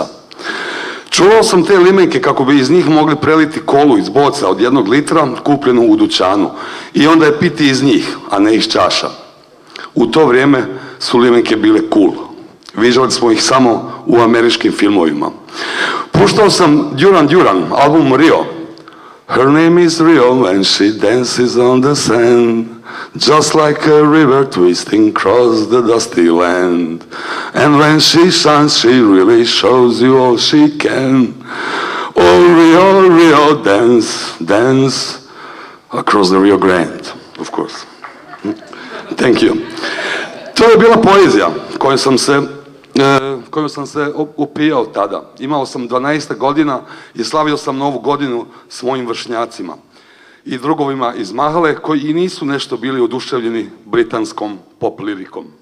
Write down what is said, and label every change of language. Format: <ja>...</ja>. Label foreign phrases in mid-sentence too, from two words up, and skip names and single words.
<bs>Čuvao sam te limenke kako bi iz njih mogli preliti kolu iz boca od 1 litra kupljenu u dućanu i onda je piti iz njih, a ne iz čaša. U to vrijeme su limenke bile cool. Viđali smo ih samo u američkim filmovima. Puštao sam Duran Duran, album Rio.</bs> <en>Her name is Rio and she dances on the sand, just like a river twisting across the dusty land. And when she shines, she really shows you all she can. Oh, Rio, Rio, dance, dance across the Rio Grande, of course. Thank you.</en> <bs>To je bila poezija kojom sam se upijao tada. Imao sam 12 godina i slavio sam Novu godinu s mojim vršnjacima i drugovima iz Mahale koji i nisu nešto bili oduševljeni britanskom pop lirikom.</bs>